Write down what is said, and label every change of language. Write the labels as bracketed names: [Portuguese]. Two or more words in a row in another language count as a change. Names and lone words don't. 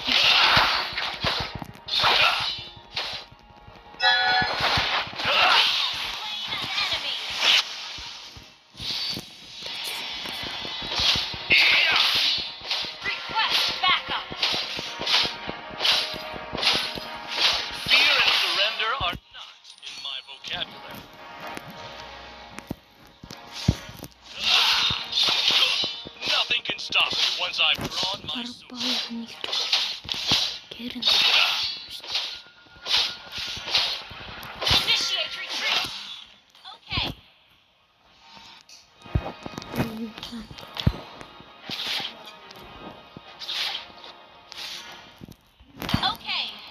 [English] Request backup. Fear and surrender are not in my vocabulary. Nothing can stop me once I've drawn my sword. Арбаах нэг гэрэн. Initiate retreat. Okay. Okay.